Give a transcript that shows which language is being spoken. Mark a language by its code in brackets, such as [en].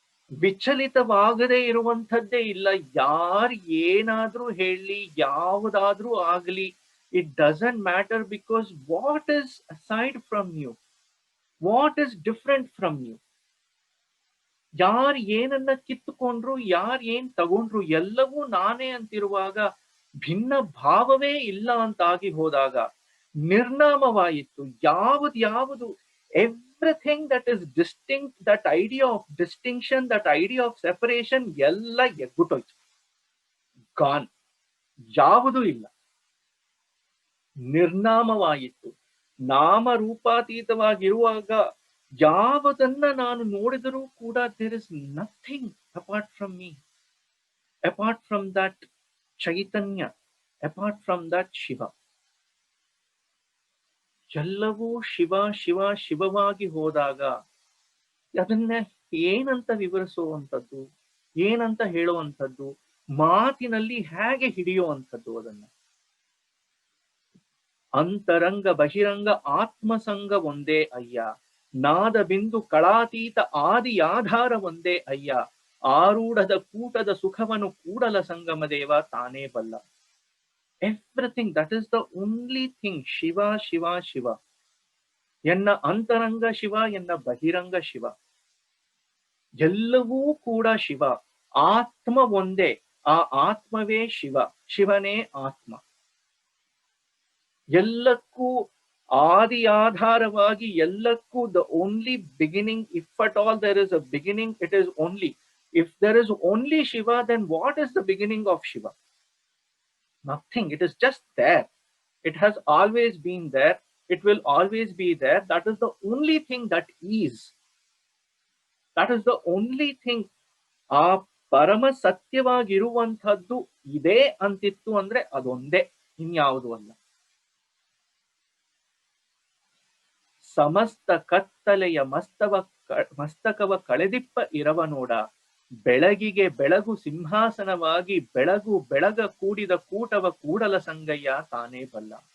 [kn] ವಿಚಲಿತವಾಗದೇ ಇರುವಂಥದ್ದೇ ಇಲ್ಲ. ಯಾರು ಏನಾದ್ರೂ ಹೇಳಿ, ಯಾವುದಾದ್ರೂ ಆಗಲಿ, [en] it doesn't matter, because what is aside from you? What is different from you? [kn] ಯಾರು ಏನನ್ನ ಕಿತ್ತುಕೊಂಡ್ರು, ಯಾರು ಏನ್ ತಗೊಂಡ್ರು, ಎಲ್ಲವೂ ನಾನೇ ಅಂತಿರುವಾಗ, ಭಿನ್ನ ಭಾವವೇ ಇಲ್ಲ ಅಂತಾಗಿ ಹೋದಾಗ ನಿರ್ನಾಮವಾಯಿತು. [en] ಯಾವುದು everything that is distinct, that idea of distinction, that idea of separation, [kn] ಎಲ್ಲ ಎಗ್ಗುಟ್ಟೋಯ್ತು, [en] Gone. [kn] ಯಾವುದೂ ಇಲ್ಲ, ನಿರ್ನಾಮವಾಯಿತು. ನಾಮರೂಪಾತೀತವಾಗಿರುವಾಗ ಯಾವುದನ್ನ ನಾನು ನೋಡಿದರೂ ಕೂಡ [en] there is nothing apart from me, apart from that Chaitanya, apart from that Shiva. [kn] ಎಲ್ಲವೂ ಶಿವ ಶಿವ ಶಿವವಾಗಿ ಹೋದಾಗ ಅದನ್ನ ಏನಂತ ವಿವರಿಸುವಂಥದ್ದು, ಏನಂತ ಹೇಳುವಂಥದ್ದು, ಮಾತಿನಲ್ಲಿ ಹೇಗೆ ಹಿಡಿಯುವಂಥದ್ದು? ಅದನ್ನ ಅಂತರಂಗ ಬಹಿರಂಗ ಆತ್ಮಸಂಗ ಒಂದೇ ಅಯ್ಯ, ನಾದ ಬಿಂದು ಕಳಾತೀತ ಆದಿ ಆಧಾರ ಒಂದೇ ಅಯ್ಯ, ಆರೂಢದ ಕೂಟದ ಸುಖವನ್ನು ಕೂಡಲ ಸಂಗಮ ದೇವ ತಾನೇ ಬಲ್ಲ. [en] Everything, that is the only thing. [kn] Shiva Shiva Shiva. ಎನ್ನ ಅಂತರಂಗ ಶಿವ, ಎನ್ನ ಬಹಿರಂಗ ಶಿವ, ಎಲ್ಲವೂ ಕೂಡ ಶಿವ. ಆತ್ಮ ಒಂದೇ, ಆ ಆತ್ಮವೇ ಶಿವ, ಶಿವನೇ ಆತ್ಮ. ಎಲ್ಲಕ್ಕೂ ಆದಿ ಆಧಾರವಾಗಿ, ಎಲ್ಲಕ್ಕೂ [en] the only beginning, if at all there is a beginning, it is only. If there is only Shiva, then what is the beginning of Shiva? Nothing. It is just there. It has always been there. It will always be there. That is the only thing that is. That is the only thing. [kn] ಆ ಪರಮ ಸತ್ಯವಾಗಿರುವಂಥದ್ದು ಇದೆ ಅಂತಿತ್ತು ಅಂದ್ರೆ ಅದೊಂದೇ, ಇನ್ಯಾವುದು ಅಲ್ಲ. ಸಮಸ್ತ ಕತ್ತಲೆಯ ಮಸ್ತಕವ ಕಳೆದಿಪ್ಪ ಇರವ ನೋಡ, ಬೆಳಗಿಗೆ ಬೆಳಗು ಸಿಂಹಾಸನವಾಗಿ, ಬೆಳಗು ಬೆಳಗ ಕೂಡಿದ ಕೂಟವ ಕೂಡಲ ಸಂಗಯ್ಯ ತಾನೇ ಬಲ್ಲ.